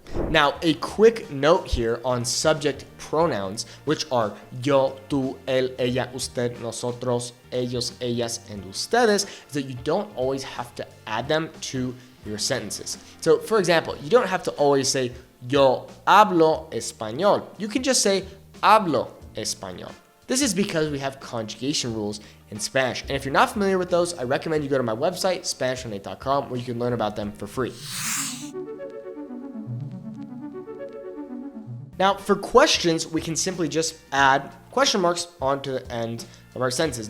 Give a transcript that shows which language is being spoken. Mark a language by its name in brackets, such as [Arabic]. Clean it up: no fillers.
[English] Now, a quick note here on subject pronouns, which are [Spanish] yo, tú, él, ella, usted, nosotros, ellos, ellas, [English] and ustedes, is that you don't always have to add them to your sentences. So, for example, you don't have to always say [Spanish] yo hablo español. [English] You can just say [Spanish] hablo español. [English] This is because we have conjugation rules in Spanish. And if you're not familiar with those, I recommend you go to my website, SpanishOnAid.com, where you can learn about them for free. Now, for questions, we can simply just add question marks onto the end of our sentences.